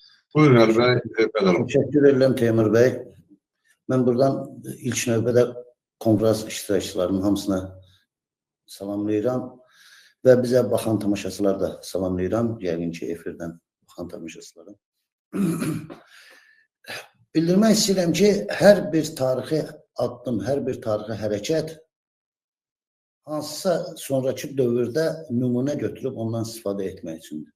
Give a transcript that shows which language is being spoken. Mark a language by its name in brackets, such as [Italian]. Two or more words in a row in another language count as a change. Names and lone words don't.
[Turkish] Buyurun Ali Bey, ben alalım. Teşekkür ederim Teymur Bey. Ben buradan [Azerbaijani] ilk növbədə kongres iştirakçılarının hamısına salamlayıram və bizə baxan tamaşaçılar da salamlayıram. Yəqin ki, efirdən baxan tamaşaçılara. Bildirmək istəyirəm ki, hər bir tarixi addım, hər bir tarixi hərəkət hansısa sonraki dövrdə nümunə götürüb ondan istifadə etmək üçündür.